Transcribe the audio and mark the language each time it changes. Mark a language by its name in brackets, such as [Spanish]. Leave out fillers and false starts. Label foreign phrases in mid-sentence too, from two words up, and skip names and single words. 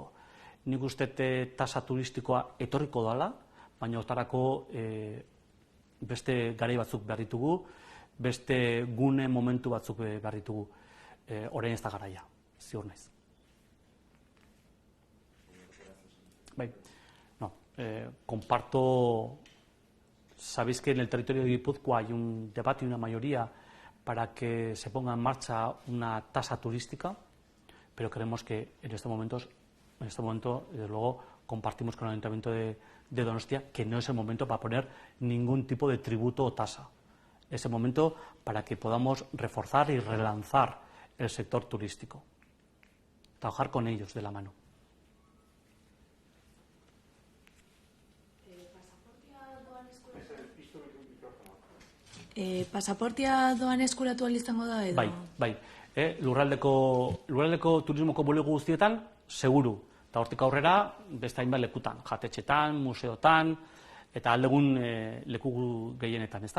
[Basque] Nik uste tasa turistikoa etorriko dela, baina hortarako beste garai batzuk behar ditugu, beste gune momentu batzuk behar ditugu. Orain ez da garaia, ziur naiz. Bai, [Spanish] no, comparto, sabéis que en el territorio de Guipúzcoa hay un debate y una mayoría para que se ponga en marcha una tasa turística, pero creemos que en este momento, desde luego, compartimos con el Ayuntamiento de Donostia que no es el momento para poner ningún tipo de tributo o tasa. Es el momento para que podamos reforzar y relanzar el sector turístico. Trabajar con ellos de la mano. [Basque] Pasaportea doan eskuratu ahal izango da edo? Bai. Lurraldeko turismoko bulego guztietan, seguru. Eta hortik aurrera, beste hainbat lekutan, jatetxetan, museotan, eta aldegun leku gehienetan, ezta?